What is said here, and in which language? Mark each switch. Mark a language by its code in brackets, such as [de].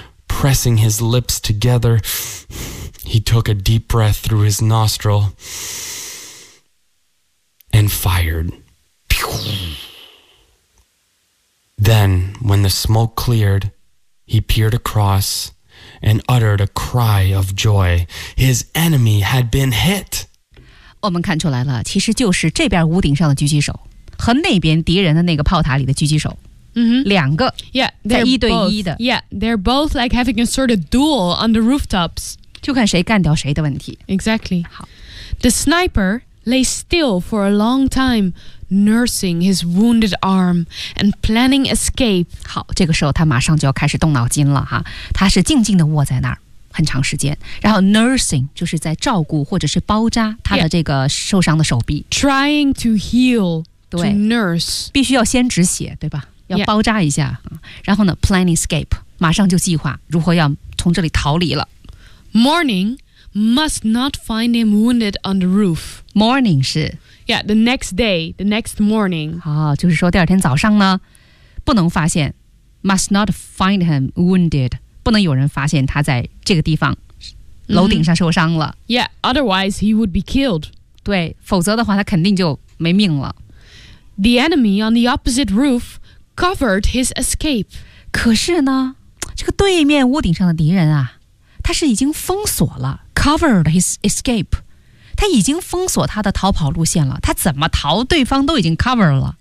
[en] Pressing his lips together, he took a deep breath through his nostril and fired. Then, when the smoke cleared, he peered across. And uttered a cry of joy. His enemy had been hit. [zh] 我们看出来了，其实就是这边屋顶上的狙击手和那边敌人的那个炮塔里的狙击手，两个，在一对一的。 [en] Yeah, they're both like having a sort of duel on the rooftops. [zh] 就看谁干掉谁的问题。 [en] Exactly. [zh] 好。 [en] The sniper lay still for a long time, nursing his wounded arm and planning escape. [zh] 好，这个时候他马上就要开始动脑筋了哈。他是静静地卧在那儿很长时间，然后 nursing 就是在照顾或者是包扎他的这个受伤的手臂。 [en] Yeah. Trying to heal, to nurse. [zh] 必须要先止血，对吧？要包扎一下。 [en] Yeah. [zh] 然后呢 [en] planning escape, [zh] 马上就计划如何要从这里逃离了。 [en] Morning. Must not find him wounded on the roof. [zh] Morning 是 [en] Yeah, the next day, the next morning. [zh] 好、哦、就是说第二天早上呢不能发现 [en] Must not find him wounded. [zh] 不能有人发现他在这个地方、mm-hmm. 楼顶上受伤了 [en] Yeah, otherwise he would be killed. [zh] 对否则的话他肯定就没命了 [en] The enemy on the opposite roof covered his escape. [zh] 可是呢这个对面屋顶上的敌人啊他是已经封锁了 [en] covered his escape [zh] 他已经封锁他的逃跑路线了他怎么逃对方都已经 covered 了